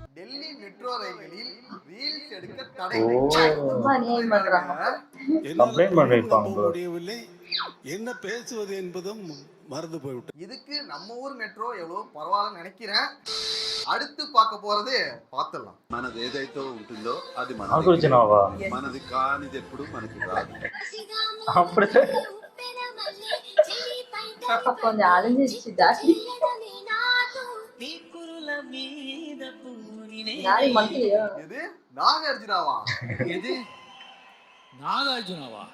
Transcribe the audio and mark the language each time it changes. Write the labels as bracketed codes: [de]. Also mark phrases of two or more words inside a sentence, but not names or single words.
[ta] டெல்லி மெட்ரோ ரயில்களில் ரீல்ஸ் எடுக்க தடை. கம்ப்ளைண்ட் பண்ணிருப்பாங்க. என்ன பேசுவது என்பதும் மறந்து போய்விட்டு. இதுக்கு நம்ம ஊர் மெட்ரோ எவ்வளவு பரவாயில்ல நினைக்கிறேன். அடுத்து பார்க்க போறது பாத்துடலாம். [te] మనది ఏదైతే ఉంటుందో అది ఆలోచనవా? మనది కానిది ఎప్పుడు మనకి రాదు. [ta] அப்படியே கொஞ்சம் அழிஞ்சிருச்சு ஜாஸ்தி. எது நாகார்ஜுனாவா? எது நாகார்ஜுனாவா?